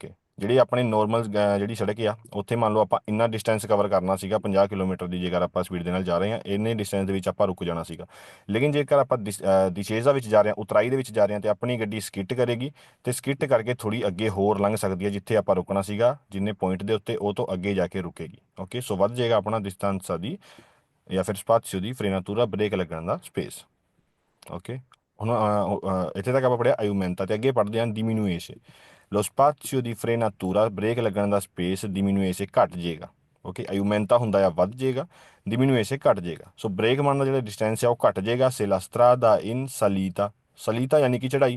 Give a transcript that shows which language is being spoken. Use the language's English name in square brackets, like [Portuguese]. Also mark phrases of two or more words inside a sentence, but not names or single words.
[Punjabi] ਓਕੇ, ਜਿਹੜੀ ਆਪਣੀ ਨੋਰਮਲ ਜਿਹੜੀ ਸੜਕ ਆ ਉੱਥੇ ਮੰਨ ਲਓ ਆਪਾਂ ਇੰਨਾ ਡਿਸਟੈਂਸ ਕਵਰ ਕਰਨਾ ਸੀਗਾ 50 ਕਿਲੋਮੀਟਰ ਦੀ, ਜੇਕਰ ਆਪਾਂ ਸਪੀਡ ਦੇ ਨਾਲ ਜਾ ਰਹੇ ਹਾਂ ਇੰਨੇ ਡਿਸਟੈਂਸ ਦੇ ਵਿੱਚ ਆਪਾਂ ਰੁਕ ਜਾਣਾ ਸੀਗਾ। ਲੇਕਿਨ ਜੇਕਰ ਆਪਾਂ ਦਿਸ਼ੇਜ਼ਾ ਵਿੱਚ ਜਾ ਰਹੇ ਹਾਂ, ਉਤਰਾਈ ਦੇ ਵਿੱਚ ਜਾ ਰਹੇ ਹਾਂ, ਤੇ ਆਪਣੀ ਗੱਡੀ ਸਕਿੱਟ ਕਰੇਗੀ ਤੇ ਸਕਿੱਟ ਕਰਕੇ ਥੋੜੀ ਅੱਗੇ ਹੋਰ ਲੰਘ ਸਕਦੀ ਹੈ, ਜਿੱਥੇ ਆਪਾਂ ਰੁਕਣਾ ਸੀਗਾ ਜਿੰਨੇ ਪੁਆਇੰਟ ਦੇ ਉੱਤੇ ਉਹ ਤੋਂ ਅੱਗੇ ਜਾ ਕੇ ਰੁਕੇਗੀ। ਓਕੇ, ਸੋ ਵੱਧ ਜਾਏਗਾ ਆਪਣਾ distanza ਦੀ ਜਾਂ ਫਿਰ [Italian] spazio di frenatura [Punjabi] ਬ੍ਰੇਕ ਲੱਗਣ ਦਾ ਸਪੇਸ। ਓਕੇ, ਹੁਣ ਇੱਥੇ ਤੱਕ ਆਪਾਂ ਪੜਿਆ ਆਯੂਮੈਂਟਾ, ਤੇ ਅੱਗੇ ਪੜ੍ਹਦੇ ਹਾਂ diminuisce। [Italian] lo spazio di frenatura [Punjabi] ਬ੍ਰੇਕ ਲੱਗਣ ਦਾ ਸਪੇਸ diminuisce ਘਟ ਜਾਏਗਾ। ਓਕੇ, ਆਯੂਮੈਂਟਾ ਹੁੰਦਾ ਆ ਵੱਧ ਜਾਏਗਾ, diminuisce ਘਟ ਜਾਏਗਾ। ਸੋ ਬ੍ਰੇਕ ਮਾਰਨ ਦਾ ਜਿਹੜਾ ਡਿਸਟੈਂਸ ਆ ਉਹ ਘਟ ਜਾਏਗਾ। [Italian] se la strada in salita, [Punjabi] ਸਲੀਤਾ ਯਾਨੀ ਕਿ ਚੜਾਈ।